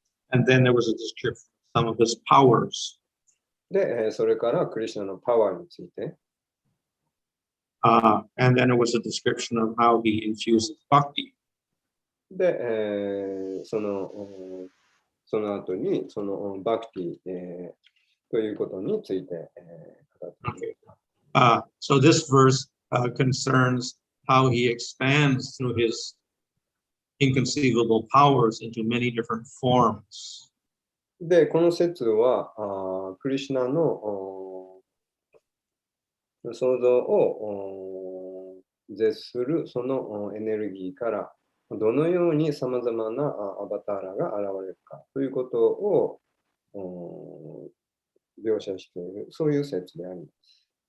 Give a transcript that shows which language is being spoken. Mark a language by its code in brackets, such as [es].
[en] And then there was a description of some of his powers. [ja] で、それからクリシュナのパワーについて。 [en] And then it was a description of how he infuses bhakti. [ja] で、その後にそのバクティ、ということについて、語っています。 [en] So this verse concerns how he expands through his inconceivable powers into many different forms. [ja] で、この説はクリシュナの創造を絶するそのエネルギーからどのようにさまざまなアバターラが現れるかということを描写している、そういう説であります。